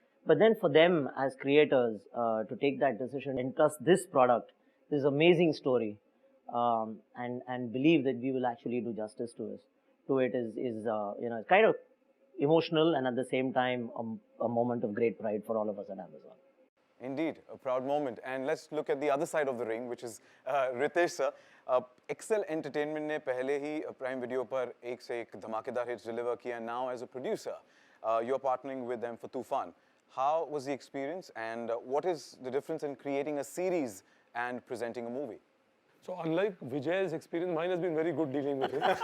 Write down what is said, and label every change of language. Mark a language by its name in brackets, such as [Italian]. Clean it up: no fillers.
[English] But then for them as creators to take that decision and trust this product, this amazing story, and believe that we will actually do justice to it is kind of emotional, and at the same time a moment of great pride for all of us at Amazon. Indeed, a proud moment. And let's look at the other side of the ring, which is Ritesh sir. [Hindi] Excel Entertainment ने पहले ही Prime Video पर एक से एक धमाकेदार [English] hits deliver [Hindi] किया. [English] Now as a producer, you're partnering with them for Tufan. How was the experience, and what is the difference in creating a series and presenting a movie? So unlike Vijay's experience, mine has been very good dealing with it.